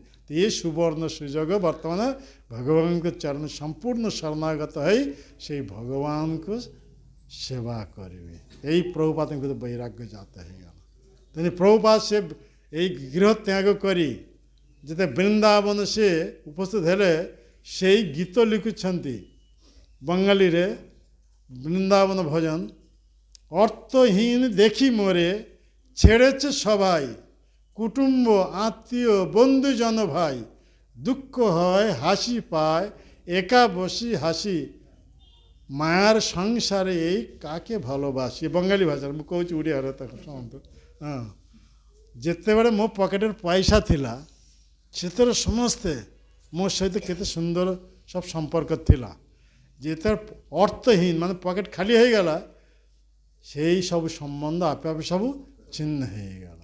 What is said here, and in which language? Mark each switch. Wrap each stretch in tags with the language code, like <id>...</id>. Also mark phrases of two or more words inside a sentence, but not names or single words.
<or>ତ ଏ ସୁବର୍ଣ୍ଣ ସୁଯୋଗ ବର୍ତ୍ତମାନ ଭଗବାନଙ୍କ ଚରଣ ସମ୍ପୂର୍ଣ୍ଣ ଶରଣାଗତ ହୋଇ ସେଇ ଭଗବାନଙ୍କୁ ସେବା କରିବେ। ଏଇ ପ୍ରଭୁପାଦଙ୍କ ବୈରାଗ୍ୟ ଜାତ ହୋଇଗଲା। ତେଣୁ ପ୍ରଭୁପାଦ ସେ ଏଇ ଗୃହ ତ୍ୟାଗ କରି ଯେତେ ବୃନ୍ଦାବନ ସେ ଉପସ୍ଥିତ ହେଲେ ସେଇ ଗୀତ ଲେଖୁଛନ୍ତି ବଙ୍ଗାଳୀରେ ବୃନ୍ଦାବନ ଭଜନ।</or> <bn>অর্থহীন দেখি মোরে ছেড়েছে সবাই, কুটুম্ব আত্মীয় বন্ধুজন ভাই, দুঃখ হয় হাসি পায় একা বসি হাসি, মায়ার সংসারে এই কাকে ভালোবাসি।</bn> <or>ବଙ୍ଗାଳୀ ଭାଷାର ମୁଁ କହୁଛି ଓଡ଼ିଆରେ ତାକୁ ଶୁଣନ୍ତୁ। ହଁ, ଯେତେବେଳେ ମୋ ପକେଟରେ ପଇସା ଥିଲା ସେତେବେଳେ ସମସ୍ତେ ମୋ ସହିତ କେତେ ସୁନ୍ଦର ସବୁ ସମ୍ପର୍କ ଥିଲା। ଯେତେବେଳେ ଅର୍ଥହୀନ ମାନେ ପକେଟ ଖାଲି ହୋଇଗଲା ସେଇ ସବୁ ସମ୍ବନ୍ଧ ଆପେ ଆପେ ସବୁ ଛିନ୍ନ ହୋଇଗଲା।</or>